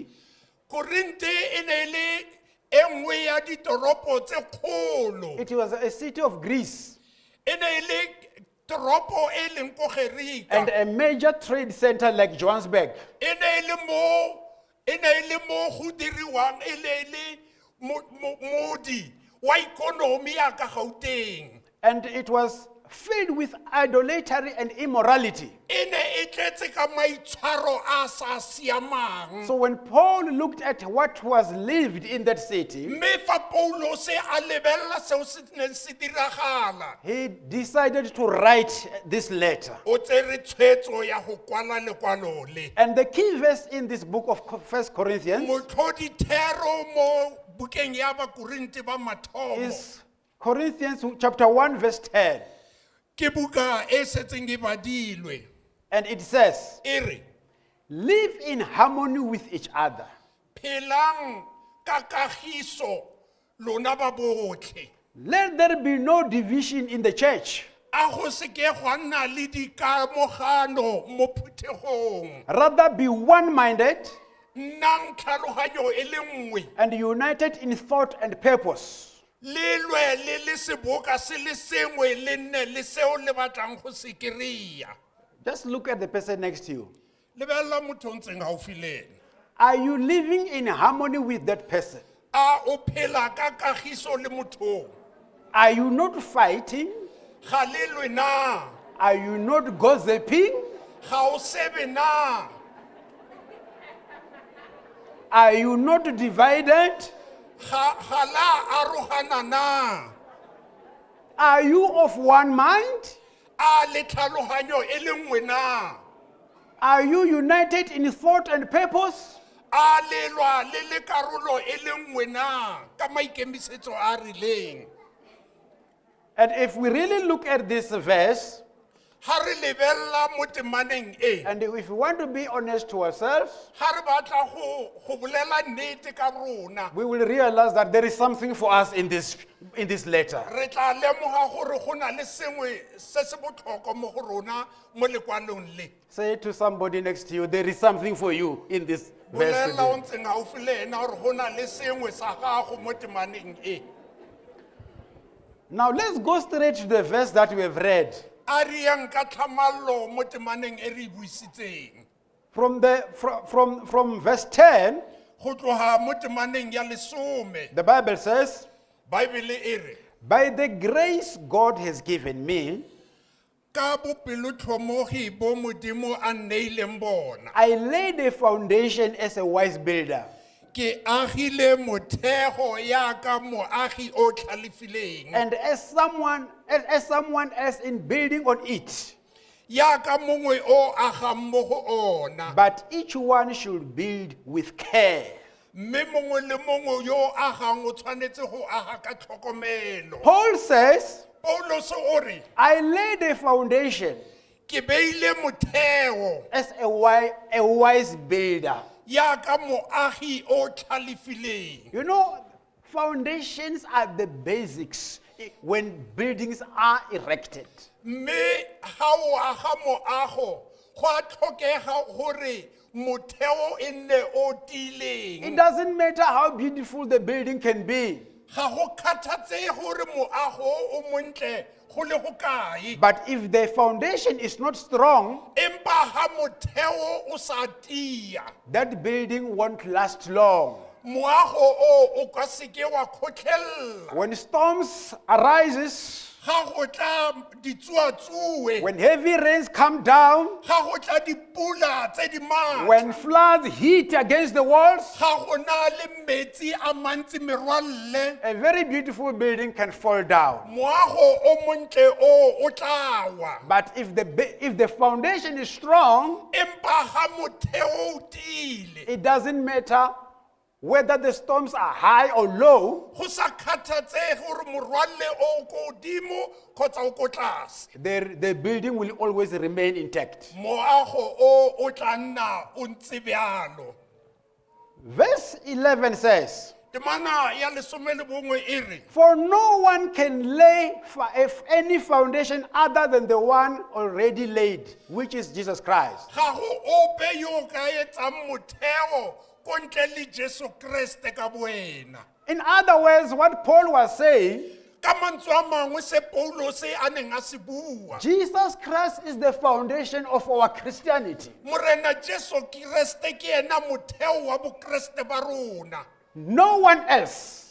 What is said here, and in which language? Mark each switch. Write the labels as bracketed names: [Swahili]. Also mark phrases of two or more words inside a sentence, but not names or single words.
[Tswana] Korinte e ne le e nngwe ya ditoropo tse kgolo. [English] It was a city of Greece [Tswana] E ne le toropo e leng ko Gerika. [English] and a major trade center like Johannesburg. [Tswana] E ne le mo go diriwang e le modi wa ikonomi ya ka Gauteng. [English] And it was filled with idolatry and immorality. [Tswana] E ne e tletse ka maitshwaro a sa siamang. [English] So when Paul looked at what was lived in that city, [Tswana] Mme fa Paulos a lebella seo se neng se diragala, [English] he decided to write this letter. [Tswana] o tsere tshwetso ya go kwala lekwalo le. [English] And the key verse in this book of 1 Corinthians [Tswana] Motlhodithero mo bukeng ya Bakorinte ba mathomo [English] is Corinthians chapter 1 verse 10. [Tswana] ke buka e setseng e badilwe. [English] And it says, [Tswana] E re, [English] live in harmony with each other. [Tswana] phelang ka kagiso lona ba botlhe. [English] Let there be no division in the church. [Tswana] A go se ke gwa nna le dikamogano mo phuthegong. [English] Rather be one-minded [Tswana] Nnang tlhaloganyo e le nngwe. [English] and united in thought and purpose. [Tswana] Le lwe le seboka se le sengwe le nne le seo le batlang go se kry-a. [English] Just look at the person next to you. [Tswana] Lebelela motho o ntseng gaufi le ene. [English] Are you living in harmony with that person? [Tswana] A o phela ka kagiso le motho? [English] Are you not fighting? [Tswana] Ga le lwe na? [English] Are you not gossiping? [Tswana] Ga o sebe na? [English] Are you not divided? [Tswana] Ga la arogana na? [English] Are you of one mind? [Tswana] A le tlhaloganyo e le nngwe na? [English] Are you united in thought and purpose? [Tswana] A le lwa le karolo e le nngwe na ka maikemisetso a rileng? [English] And if we really look at this verse, [Tswana] ha re lebella mo temaneng e [English] And if we want to be honest to ourselves, [Tswana] ha re batla go bolela nnete ka rona [English] we will realize that there is something for us in this letter. [Tswana] re tla lemoga gore go na le sengwe se se botlhokwa mo go rona mo lekwalong le [English] Say to somebody next to you, there is something for you in this verse. [Tswana] bolela o [English] today. [Tswana] ntseng gaufi le ena gore go na le sengwe sa gago mo temaneng e [English] Now let's go straight to the verse that we have read. [Tswana] a re yang ka tlhamallo mo temaneng e re e buisitseng [English] From verse 10, [Tswana] go tloga mo temaneng ya lesome [English] the Bible says, [Tswana] baebele e re [English] by the grace God has given me, [Tswana] ka bopelotlhomogi bo modimo a nneileng bona [English] I laid a foundation as a wise builder. [Tswana] ke agile mothego yaka moagi o tlhalefileng [English] And as someone else in building on it, [Tswana] yaka mongwe o agang mo go ona [English] but each one should build with care. [Tswana] mme mongwe le mongwe yo agang o tshwanetse go aga ka tlhokomelo [English] Paul says, [Tswana] paulos o re [English] I laid a foundation [Tswana] ke beile motheo [English] as a wise builder. [Tswana] yaka moagi o tlhalefileng [English] You know, foundations are the basics when buildings are erected. [Tswana] mme ga o aga moago go a tlhokega gore motheo e nne o tiileng [English] It doesn't matter how beautiful the building can be, [Tswana] ga go kgathatsege gore moago o montle go le go kae [English] but if the foundation is not strong, [Tswana] empa ga motheo o sa tia [English] that building won't last long. [Tswana] moago o ka seke wa kgotlhelela [English] When storms arises, [Tswana] ga go tla ditsuatsue [English] when heavy rains come down, [Tswana] ga go tla dipula tse di matla [English] when floods hit against the walls, [Tswana] ga go na le metsi a mantsi merwalle [English] a very beautiful building can fall down. [Tswana] moago o montle o tla wa [English] But if the foundation is strong, [Tswana] empa ga motheo o tiile [English] it doesn't matter whether the storms are high or low, [Tswana] go sa kgathatsege gore morwalle o ko godimo kgotsa o ko tlase [English] the building will always remain intact. [Tswana] moago o tla nna o ntse bjalo [English] Verse 11 says, [Tswana] temana ya lesome le bongwe e re [English] for no one can lay any foundation other than the one already laid, which is Jesus Christ. [Tswana] ga go ope yo ka etsang motheo ko ntle le Jesu Kriste ka boena [English] In other words, what Paul was saying, [Tswana] ka mantswe a mangwe se Paulos a neng a se bua [English] Jesus Christ is the foundation of our Christianity. [Tswana] morena Jesu Kriste ke ena motheo wa bokreste ba rona [English] No one else.